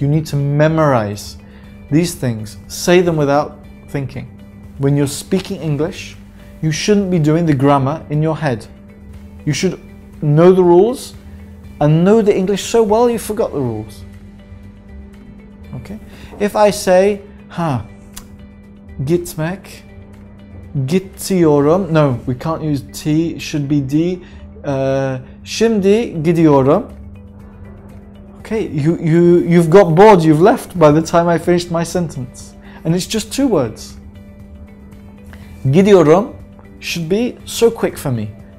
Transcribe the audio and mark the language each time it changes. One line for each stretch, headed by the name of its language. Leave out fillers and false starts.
English: You need to memorize these things. Say them without thinking. When you're speaking English, you shouldn't be doing the grammar in your head. You should know the rules and know the English so well you forgot the rules. Okay? If I say,
Turkish: gitmek, gidiyorum.
English: No, we can't use T, it should be D.
Turkish: Şimdi gidiyorum.
English: Okay, you've got bored, you've left by the time I finished my sentence. And it's just two words. Gidiyorum should be so quick for me.